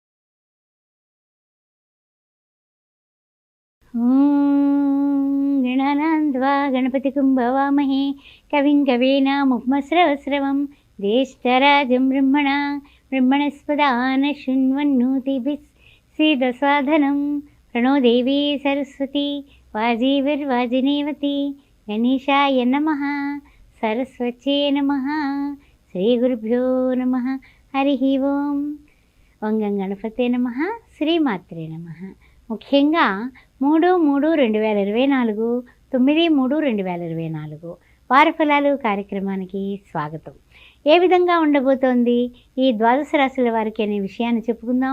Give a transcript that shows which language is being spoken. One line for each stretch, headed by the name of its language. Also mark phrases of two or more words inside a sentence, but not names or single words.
Sanskrit: గణానాన్వా గణపతిం భవామహే కవిం కవీనాముపమశ్రవశ్రవం జ్యేష్ఠరాజం బ్రహ్మణస్పదాన శృణ్వన్నోతిభిः सीदसाधनं प्रणो देवी सरस्वती वाजीविर्वाजिनीवती गणेशाय नमः सरस्वत्यै नमः श्रीगुरुभ्यो नमः हरिः ओं ఓం గణపతే నమః శ్రీమాత్రే నమః.
Telugu: ముఖ్యంగా 3/3/2024 9/3/2024 వార ఫలాలు కార్యక్రమానికి స్వాగతం. ఏ విధంగా ఉండబోతోంది ఈ ద్వాదశ రాశుల వారికి అనే విషయాన్ని చెప్పుకుందాం.